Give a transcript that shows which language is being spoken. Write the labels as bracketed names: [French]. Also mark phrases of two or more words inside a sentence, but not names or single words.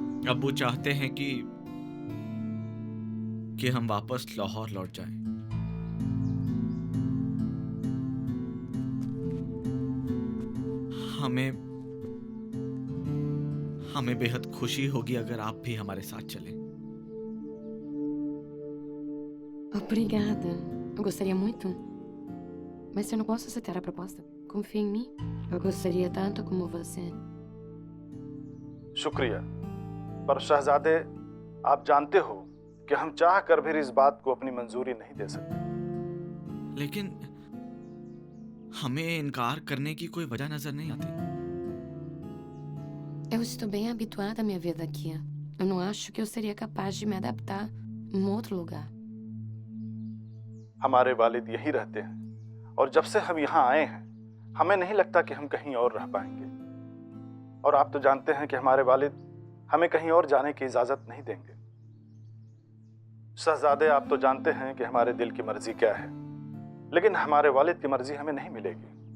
[Hindi] अब वो चाहते हैं कि हम वापस लाहौर लौट जाएं। हमें बेहद खुशी होगी अगर आप भी हमारे साथ चलें। [Portuguese] Obrigada. Eu gostaria muito. Mas eu não posso aceitar a proposta. Confia em mim. Eu gostaria tanto como você. [Hindi] शुक्रिया, पर शहजादे आप जानते हो कि हम चाह कर भी इस बात को अपनी मंजूरी नहीं दे सकते। लेकिन हमें इनकार करने की कोई वजह नजर नहीं आती। [Portuguese] Eu estou bem habituada à minha vida aqui. Eu não acho que eu seria capaz de me adaptar em outro lugar. [Hindi] हमारे वालिद यहीं रहते हैं और जब से हम यहाँ आए हैं हमें नहीं लगता कि हम कहीं और रह पाएंगे। और आप तो जानते हैं कि हमारे वालिद हमें कहीं और जाने की इजाजत नहीं देंगे। शहजादे आप तो जानते हैं कि हमारे दिल की मर्जी क्या है, लेकिन हमारे वालिद की मर्जी हमें नहीं मिलेगी।